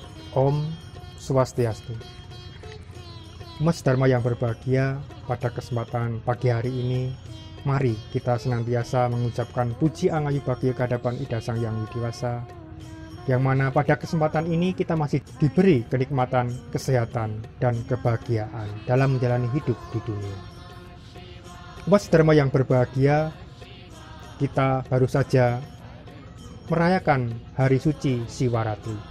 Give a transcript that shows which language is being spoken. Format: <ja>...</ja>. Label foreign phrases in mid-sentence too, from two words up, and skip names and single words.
<id>Om Swastiastu. Umat Dharma yang berbahagia, pada kesempatan pagi hari ini, mari kita senantiasa mengucapkan puji angayu bagi kehadapan Ida Sang Hyang Widi Wasa, yang mana pada kesempatan ini kita masih diberi kenikmatan, kesehatan, dan kebahagiaan dalam menjalani hidup di dunia. Umat Dharma yang berbahagia, kita baru saja merayakan Hari Suci Siwaratri.</id>